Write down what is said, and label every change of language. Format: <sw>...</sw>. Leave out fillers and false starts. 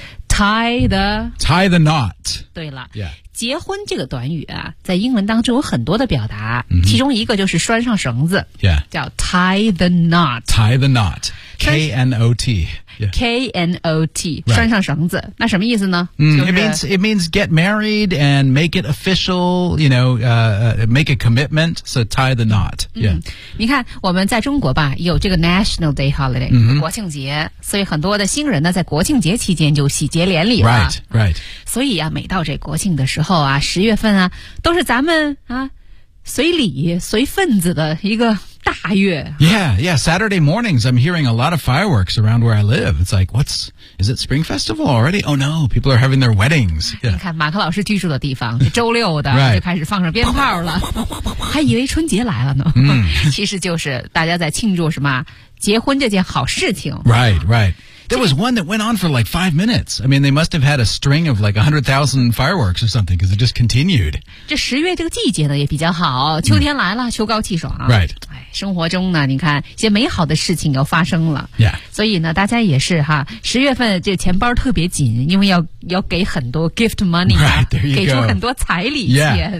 <en>Tie the knot.</en> <zh>对了、</zh> <en>yeah.</en> <zh>结婚这个短语啊，在英文当中有很多的表达、</zh> <en>mm-hmm.</en> <zh>其中一个就是拴上绳子、</zh> <en>yeah. 叫 tie the knot. Tie the knot. K-N-O-T、yeah. K-N-O-T、 right.</en> <zh>拴上绳子，那什么意思呢、</zh> <en>It means get married and make it official, you know, make a commitment, so tie the knot.、Yeah.</en> <zh>你看我们在中国吧，有这个</zh> <en>National Day Holiday、 mm-hmm.</en> <zh>国庆节，所以很多的新人呢在国庆节期间就喜结连理了。</zh> <en>Right, right.</en> <zh>所以啊，每到这国庆的时候啊，十月份啊，都是咱们啊随礼随份子的一个大月。</zh> <en>Yeah, Saturday mornings, I'm hearing a lot of fireworks around where I live. It's like, what's, is it Spring Festival already? Oh no, people are having their weddings.、Yeah.</en> <zh>你看马克老师居住的地方，周六的、</zh> <en>right.</en> <zh>就开始放上鞭炮了，还以为春节来了呢。其实就是大家在庆祝什么结婚这件好事情。</zh> <en>Right, right. There was one that went on for like 5 minutes. I mean, they must have had a string of like 100,000 fireworks or something, because it just continued.</en> <zh>这十月这个季节呢也比较好，秋天来了、秋高气爽。</zh> <en>Right.</en> <zh>生活中呢，你看一些美好的事情又发生了。</zh> <en>Yeah.</en> <zh>所以呢，大家也是哈，十月份这钱包特别紧，因为要给很多 gift money、</zh> <en>啊。Right. There you go.</en> <zh>给出很多彩礼钱。</zh>